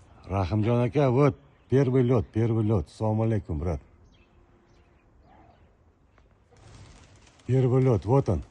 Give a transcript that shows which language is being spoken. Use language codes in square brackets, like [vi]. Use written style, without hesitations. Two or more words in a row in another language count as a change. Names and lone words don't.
[uz] Rahimjon aka, [ru] вот первый лед. [uz] Assalomu alaykum, [ru] брат. Первый лед, вот он.